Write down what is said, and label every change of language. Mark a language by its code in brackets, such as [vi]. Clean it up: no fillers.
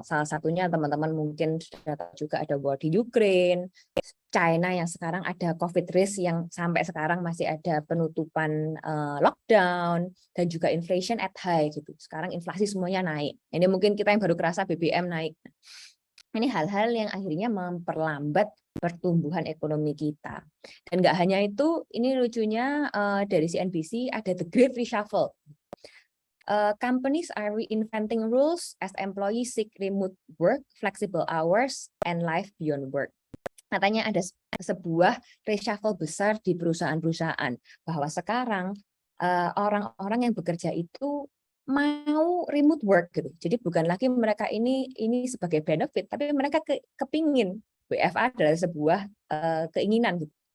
[id] Salah satunya teman-teman mungkin sudah tahu juga ada war di Ukraine, China yang sekarang ada COVID risk yang sampai sekarang masih ada penutupan lockdown, dan juga [en] inflation at high [id] gitu. Sekarang inflasi semuanya naik. Ini mungkin kita yang baru kerasa BBM naik. Ini hal-hal yang akhirnya memperlambat pertumbuhan ekonomi kita. Dan nggak hanya itu, ini lucunya dari CNBC ada the Great Reshuffle. [en] Companies are reinventing rules as employees seek remote work, flexible hours, and life beyond work. [id] Katanya ada sebuah reshuffle besar di perusahaan-perusahaan, bahwa sekarang orang-orang yang bekerja itu mau remote work gitu. Jadi bukan lagi mereka ini sebagai benefit, tapi mereka kepingin WFA adalah sebuah keinginan gitu.